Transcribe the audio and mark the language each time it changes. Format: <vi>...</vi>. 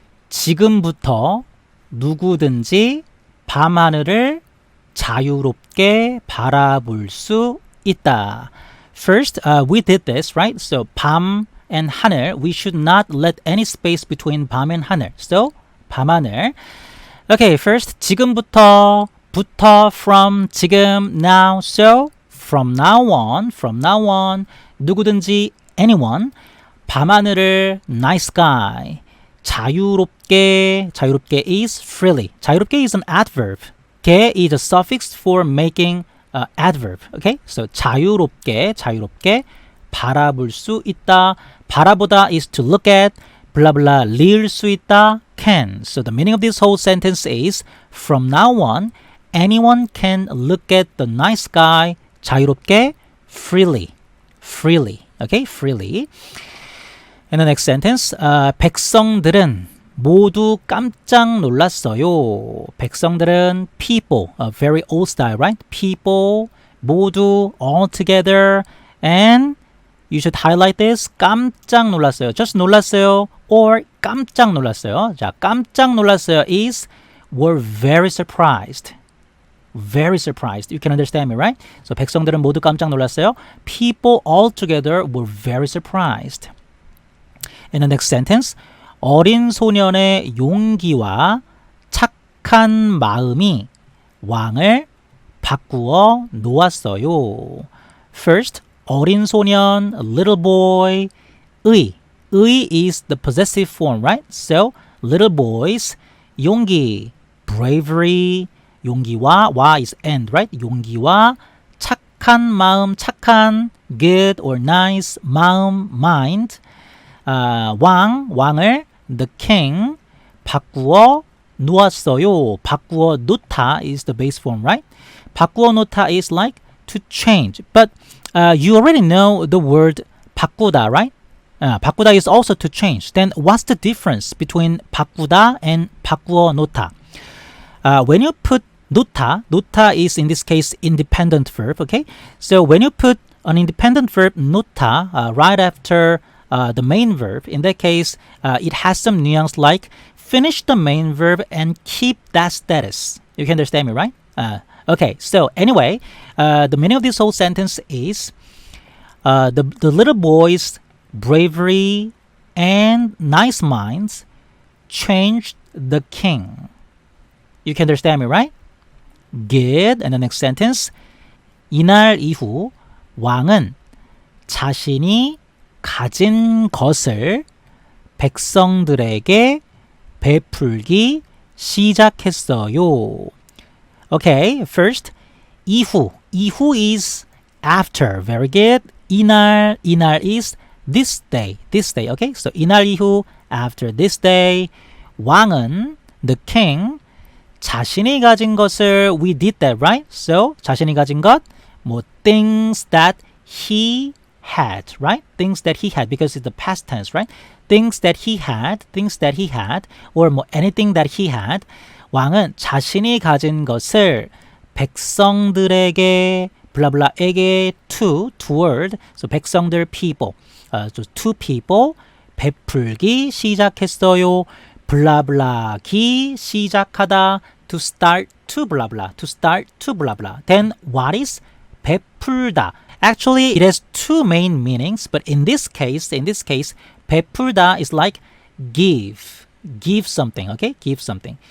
<ko>지금부터 누구든지 밤하늘을 자유롭게 바라볼 수 있다.</ko> <en>First, we did this, right? So 밤 and 하늘, we should not let any space between 밤 and 하늘.</en> <ko>So 밤하늘.</ko> <en>Okay, first 지금부터 from 지금 now. So from now on 누구든지 anyone 밤하늘을 night sky 자유롭게 is freely. 자유롭게 is an adverb. 게 is a suffix for making adverb. Okay, so</en> <ko>자유롭게 바라볼 수 있다.</ko> <en>바라보다 is to look at.</en> <ko>blah blah 리을 수 있다.</ko> <en>Can. So the meaning of this whole sentence is from now on anyone can look at the night sky 자유롭게 freely. Okay, freely. And the next sentence.</en> <ko>백성들은 모두 깜짝 놀랐어요.</ko> <en>백성들은 people, very old style, right? People, 모두, all together, and you should highlight this.</en> <ko>깜짝 놀랐어요. Just 놀랐어요 or 깜짝 놀랐어요.</ko> <en>자,</en> <ko>깜짝 놀랐어요</ko> <en>is were very surprised. Very surprised. You can understand me, right?</en> <ko>So 백성들은 모두 깜짝 놀랐어요.</ko> <en>People all together were very surprised. In the next sentence.</en> <ko>어린 소년의 용기와 착한 마음이 왕을 바꾸어 놓았어요.</ko> <en>First, 어린 소년, little boy, 의 is the possessive form, right? So, little boys, 용기, bravery, 용기와 와 is and, right?</en> <ko>용기와 착한 마음, 착한,</ko> <en>good or nice,</en> <ko>마음, mind, 왕을</ko> <en>the king</en> <ko>바꾸어 놓았어요. 바꾸어 놓다</ko> <en>is the base form, right? 바꾸어 놓다 is like to change. But you already know the word 바꾸다, right? 바꾸다 is also to change. Then what's the difference between 바꾸다 and</en> <ko>바꾸어 놓다?</ko> <en>When you put 놓다 is in this case independent verb, okay? So when you put an independent verb 놓다 right after the main verb, in that case, it has some nuance like finish the main verb and keep that status. You can understand me, right? Okay, so anyway, the meaning of this whole sentence is the little boy's bravery and nice minds changed the king. You can understand me, right? Good. And the next sentence.</en> <ko>이날 이후 왕은 자신이 가진 것을 백성들에게 베풀기 시작했어요.</ko> <en>Okay, first, 이후 is after. Very good. 이날 is this day. Okay, so 이날 이후, after this day. 왕은, the king,</en> <ko>자신이 가진 것을,</ko> <en>we did that, right? So,</en> <ko>자신이 가진 것,</ko> <en>things that he had, right? Things that he had, because it's the past tense, right? Things that he had, or 뭐 anything that he had.</en> <ko>왕은 자신이 가진 것을 백성들에게 블라블라에게 toward, so 백성들 people,</ko> <en>so to people</en> <ko>베풀기 시작했어요. 블라블라기 시작하다,</ko> <en>to start to blah blah, to start to blah blah. Then what is 베풀다? Actually, it has two main meanings, but in this case, 베풀다 is like give something, okay? Give something.</en>